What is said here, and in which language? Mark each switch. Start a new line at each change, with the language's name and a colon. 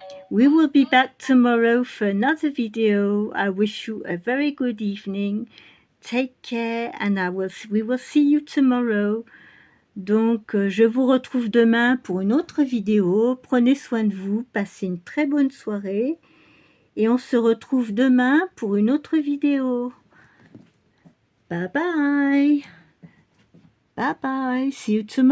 English: We will be back tomorrow for another video. I wish you a very good evening. Take care, and we will see you tomorrow.
French: Donc, je vous retrouve demain pour une autre vidéo. Prenez soin de vous, passez une très bonne soirée. Et on se retrouve demain pour une autre vidéo.
English: Bye bye. Bye bye. See you tomorrow.